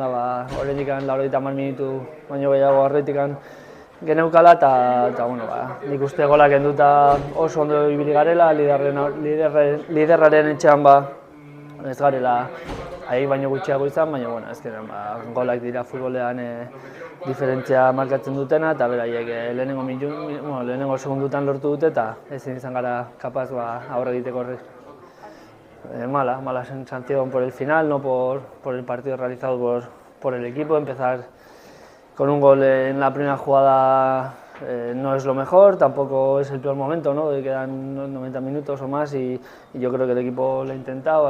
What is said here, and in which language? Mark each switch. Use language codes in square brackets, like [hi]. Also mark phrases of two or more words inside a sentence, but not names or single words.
[eu] da oraindik 80 minutu baino gehiago aurretikan geneukala eta bueno, nik uste golak kenduta oso ondo ibili garela, liderraren etxean ez garela baino gutxiago izan, baina bueno, azkenean golak dira futbolean diferentzia markatzen dutena eta beraiek lehenengo segundutan lortu dute eta ezin izan gara kapaz aurre egiteko horri. [es] Mala sensación por el final, no por el partido realizado por el equipo. Empezar con un gol en la primera jugada no es lo mejor, tampoco es el peor momento, ¿no? Quedan 90 minutos o más y yo creo que el equipo lo ha intentado.